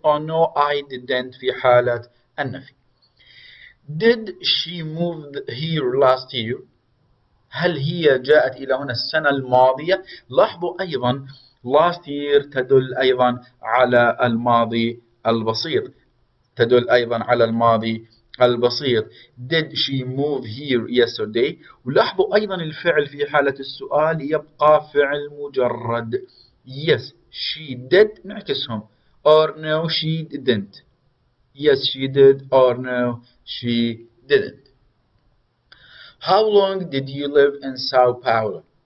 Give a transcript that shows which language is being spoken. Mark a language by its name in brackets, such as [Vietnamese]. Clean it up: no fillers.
[English] Or no, I didn't [Arabic] في حالة النفي. [English] Did she move here last year? [Arabic] هل هي جاءت إلى هنا السنة الماضية؟ لاحظوا أيضا [English] last year [Arabic] تدل أيضا على الماضي البسيط. تدل أيضا على الماضي البسيط. [English] Did she move here yesterday? [Arabic] ولاحظوا أيضا الفعل في حالة السؤال يبقى فعل مجرد. [English] Yes, she did [Arabic] نعكسهم. [English] Or no, she didn't. Yes, she did. Or no, she didn't. How long did you live in Sao Paulo?